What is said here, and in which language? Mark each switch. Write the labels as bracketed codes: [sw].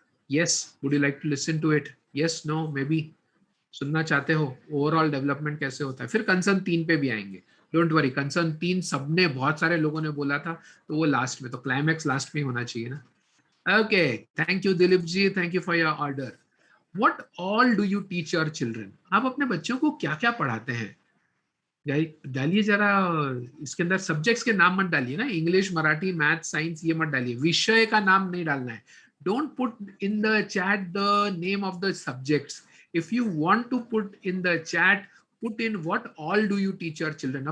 [en] Yes, would you like to listen to it? Yes, no, maybe? [hi] सुनना चाहते हो overall development कैसे होता है? फिर कंसर्न 3 पे भी आएंगे, [en] Don't worry. [hi] कंसर्न 3 सबने, बहुत सारे लोगों ने बोला था, तो वो लास्ट में, तो क्लाइमैक्स लास्ट में होना चाहिए ना। [en] Okay, thank you Dilip ji, thank you for your order. What all do you teach your children? [hi] आप अपने बच्चों को क्या क्या पढ़ाते हैं? डालिए जरा, इसके अंदर सब्जेक्ट्स के नाम मत डालिए ना, इंग्लिश, मराठी, मैथ, साइंस, ये मत डालिए, विषय का नाम नहीं डालना है। [en] Don't put in the chat the name of the subjects. If you want to put in the chat, put in what all do you teach your children.